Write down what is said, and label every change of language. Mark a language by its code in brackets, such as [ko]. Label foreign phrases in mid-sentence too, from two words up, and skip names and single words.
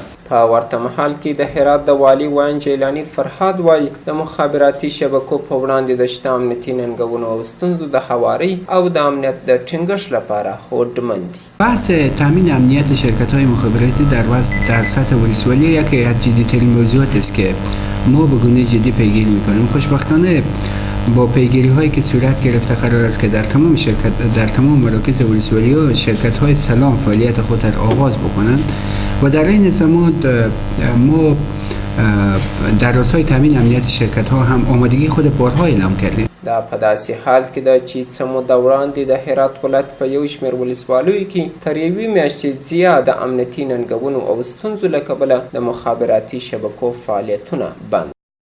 [ps] په ورته مهال کې د هرات د والي وان جیلانی فرهاد وایي د مخابراتي شبکو په وړاندې د شته امنیتي ننګونو او ستونزو د هواري او د امنیت د ټینګښت لپاره هوډمند دي. [fa] بحث تامین امنیت شرکت‌های مخابراتی در سطح ولسوالی یکی از جدی‌ترین موضوعات است که ما به گونه جدی پیگیری می‌کنیم. خوشبختانه با پیگیری هایی که صورت گرفته قرار است که در تمام مراکز ولسوالی شرکت‌های سلام فعالیت خود را آغاز بکنند و در این زمان ما در راستای تامین امنیت شرکت‌ها هم آمادگی خود بارها اعلام کردیم. [ps] دا په داسې حال کې ده چې څه موده وړاندې د هرات ولایت په یو شمېر ولسوالیو کې تر یوې میاشتې زیات د امنیتي ننګونو او ستونزو له کبله د مخابراتي شبکو فعالیتونه بند